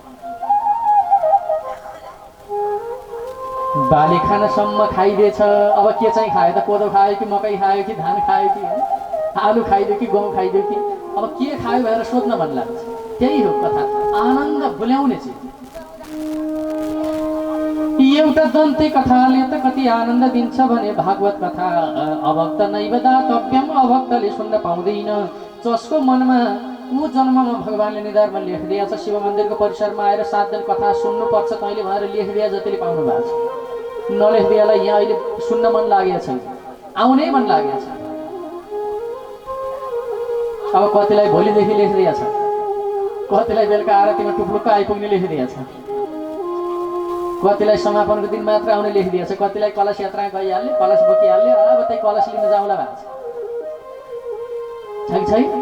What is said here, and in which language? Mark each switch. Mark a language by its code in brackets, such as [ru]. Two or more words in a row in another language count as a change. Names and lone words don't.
[ne] बाली खानसम्म खाइदिएछ, अब के चाहिँ खायो त, कोदो खायो कि मकै खायो कि धान खायो कि आलु खाइदियो कि गहुँ खाइदियो कि, अब के खायो भनेर सोध्न मन लाग्छ। त्यही हो कथा, आनन्द भुल्याउने चिज। एउटा दन्ते कथाले त कति आनन्द दिन्छ भने [sa] भागवत कथा अभक्त नैव दातव्यम, [ne] अभक्तले सुन्न पाउँदैन। जसको मनमा ऊ जन्ममा भगवानले निधारमा लेखिदिया छ, शिव मन्दिरको परिसरमा आएर 7 दिन कथा सुन्नुपर्छ तैँले भनेर लेखिदिया जतिले पाउनु भएको छ। नलेखिदियालाई यहाँ अहिले सुन्न मन लागेको छैन, आउनै मन लागेको छ। अब कतिलाई भोलिदेखि लेखिदिया छ, कतिलाई बेलुका आरतीमा टुप्लुक्क आइपुग्ने लेखिदिया छ, कतिलाई समापनको दिन मात्र आउने लेखिदिया छ, कतिलाई कलश यात्रा गइहाल्ने, कलश बोकिहाल्ने, अब त्यही कलश लिन जाउँला भएको छ कि छैन।